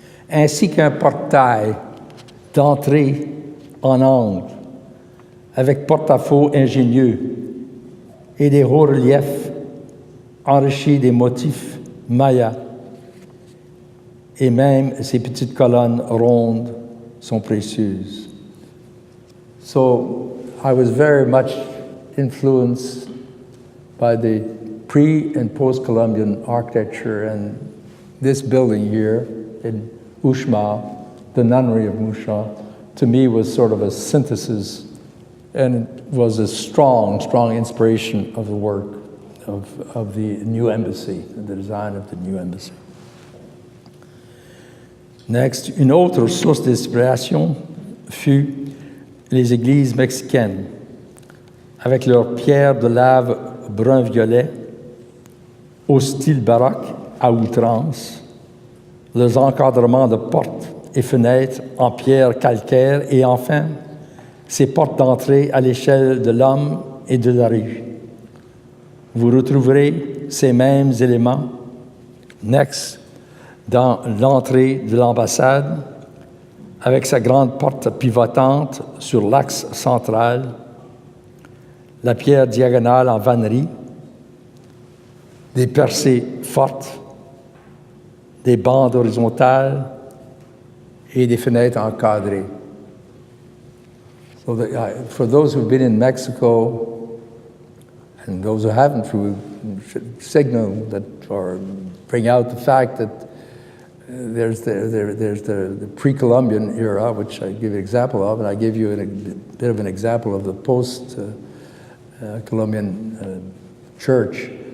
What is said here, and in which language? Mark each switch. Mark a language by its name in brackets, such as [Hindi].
[French] Ainsi qu'un portail d'entrée en angle, avec porte-à-faux ingénieux et des hauts reliefs enrichis des motifs mayas. Et même ces petites colonnes rondes sont précieuses. [English] So I was very much influenced by the pre- and post-Columbian architecture, and this building here in Uxmal, the nunnery of Uxmal, to me was sort of a synthesis, and it was a strong, strong inspiration of the work of the new embassy, the design of the new embassy. Next, [French] une autre source d'inspiration fut les églises mexicaines, avec leurs pierres de lave brun-violet, au style baroque à outrance, leurs encadrements de portes et fenêtres en pierre calcaire et enfin, ces portes d'entrée à l'échelle de l'homme et de la rue. Vous retrouverez ces mêmes éléments, [English] next, [French] dans l'entrée de l'ambassade, avec sa grande porte pivotante sur l'axe central, la pierre diagonale en vannerie, des percées fortes, des bandes horizontales et des fenêtres encadrées. [English] So for those who've been in Mexico, and those who haven't, we should signal that or bring out the fact that there's the pre-Columbian era, which I give an example of, and I give you a bit of an example of the post-Columbian church.